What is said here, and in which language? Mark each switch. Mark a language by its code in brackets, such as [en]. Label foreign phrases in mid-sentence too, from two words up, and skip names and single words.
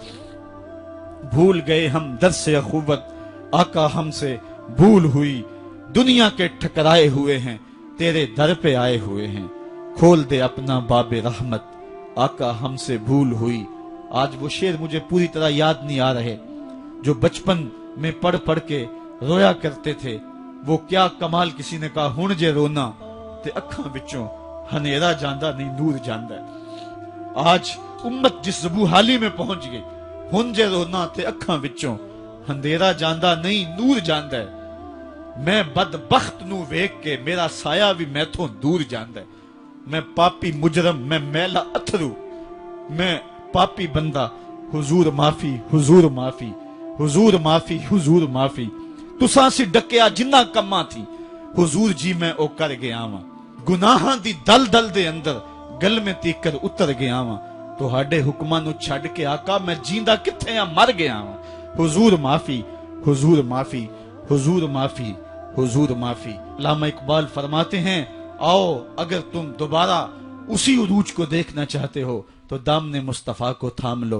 [ur] بھول گئے ہم درس اخوت، آقا ہم سے بھول ہوئی، دنیا کے ٹھکرائے ہوئے ہیں، تیرے در پہ آئے ہوئے ہیں، کھول دے اپنا باب رحمت، آقا ہم سے بھول ہوئی۔ آج وہ شعر مجھے پوری طرح یاد نہیں آ رہے جو بچپن میں پڑھ پڑھ کے رویا کرتے تھے۔ وہ کیا کمال، کسی نے کہا [pa] ہن جے رونا تے اکھاں وچوں ہنیرا جاندہ نہیں نور جاندہ ہے۔ [ur] آج امت جس زبو حالی میں پہنچ گئی، [pa] ہن جے رونا تے اکھاں وچوں ہندیرا جاندہ نہیں نور جاندہ ہے۔ میں بدبخت نو ویکھ کے میرا سایہ بھی میتھوں دور جاندہ ہے۔ میں پاپی مجرم، میں میلا اتھرو، میں پاپی بندہ، حضور معافی، حضور معافی، حضور معافی، حضور معافی، تساں سی ڈکیا جنہ کماں تھی، حضور جی میں او کر گیا واں، گناہاں دی دل دل دے اندر گل میں تیکر اتر گیا واں، تہاڈے حکماں نو چھڈ کے آقا میں جیندہ کتھے ہاں مر گیا واں، حضور معافی، حضور معافی، حضور معافی، حضور معافی۔ [ur] علامہ اقبال فرماتے ہیں، آؤ اگر تم دوبارہ اسی عروج کو دیکھنا چاہتے ہو تو دامن مصطفیٰ کو تھام لو۔